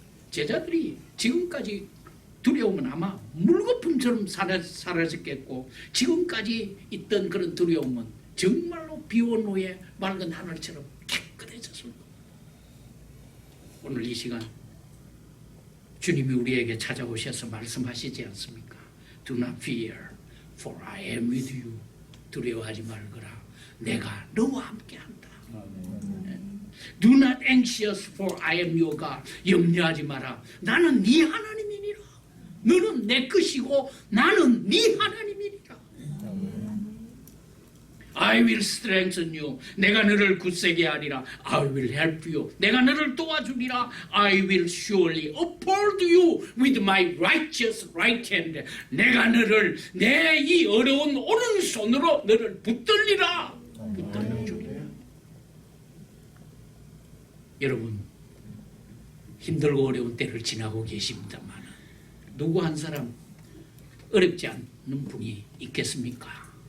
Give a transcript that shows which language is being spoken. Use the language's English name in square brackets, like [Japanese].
[Korean] 제자들이 지금까지 두려움은 아마 물거품처럼 사라졌겠고 지금까지 있던 그런 두려움은 정말로 비온 후에 맑은 하늘처럼 깨끗해졌을 겁니다. 오늘 이 시간 주님이 우리에게 찾아오셔서 말씀하시지 않습니까? [English] Do not fear, for I am with you. [Korean] 두려워하지 말거라. 내가 너와 함께한다. [English] Do not anxious, for I am your God. [Korean] 염려하지 마라. 나는 네 하나님이니라. 너는 내 것이고 나는 네 하나님이니라. [English] I will strengthen you. [Korean] 내가 너를 굳세게 하리라. [English] I will help you. [Korean] 내가 너를 도와주리라. [English] I will surely uphold you with my righteous right hand. [Korean] 내가 너를 내 이 어려운 오른손으로 너를 붙들리라. 붙들려 주리라. 여러분 힘들고 어려운 때를 지나고 계십니다만 누구 한 사람 어렵지 않는 분이 있겠습니까?